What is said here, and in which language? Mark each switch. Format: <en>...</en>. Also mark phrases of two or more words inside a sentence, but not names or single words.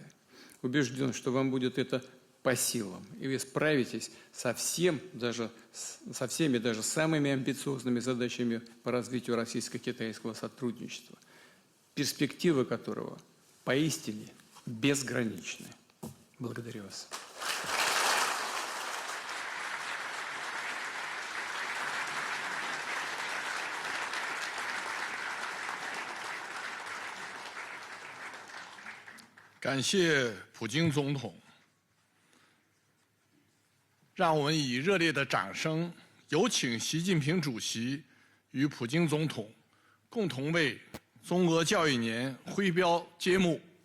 <ru>Убежден, что вам будет это по силам, и вы справитесь со всеми, даже самыми амбициозными задачами по развитию российско-китайского сотрудничества, перспективы которого поистине безграничны. Благодарю вас.</ru> <zh>感谢普京总统，让我们以热烈的掌声，有请习近平主席与普京总统共同为中俄教育年挥标揭幕。</zh>